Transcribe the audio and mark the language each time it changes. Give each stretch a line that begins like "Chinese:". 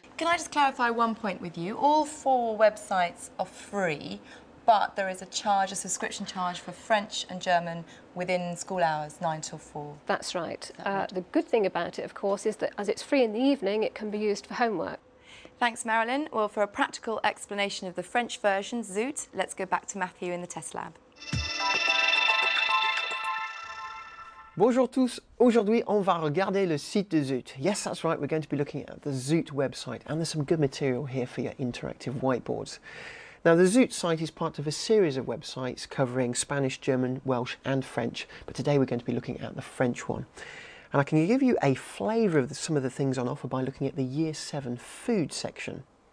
English: Can I just clarify one point with you? All 4 websites are free, but there is a charge, a subscription charge for French and German within school hours, 9 till 4. That's right. The good thing about it, of course, is that as it's free in the evening, it can be used for homework. Thanks, Marilyn. Well, for a practical explanation of the French version, Zoot, let's go back to Matthew in the test lab.
French: Bonjour tous. Aujourd'hui, on va regarder le site de Zoot.
English: Yes, that's right, we're going to be looking at the Zoot website, and there's some good material here for your interactive whiteboards. Now, the Zoot site is part of a series of websites covering Spanish, German, Welsh and French, but today we're going to be looking at the French one. And I can give you a flavour of some of the things on offer by looking at the Year 7 food section.